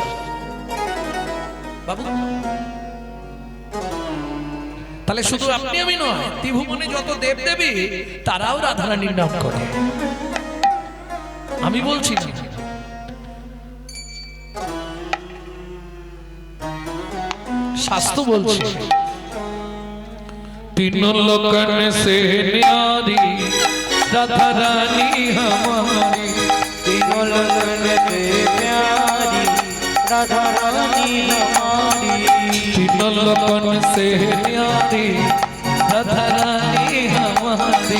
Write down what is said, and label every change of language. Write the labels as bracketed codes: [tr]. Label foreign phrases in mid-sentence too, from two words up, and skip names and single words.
[bn] বাবু, তাহলে শুধু আপনি আমি নয়, ত্রিভুবনে যত দেব দেবী তারাও রাধারানীর নাম করে। আমি বলছি না, শাস্ত্র বলছে। [hi] तीनों लोकन से न्यारी राधा रानी हमारी, तीनों लोकन से प्यारी राधा रानी हमारी, तीनों लोकन से न्यारी राधा रानी हमारी,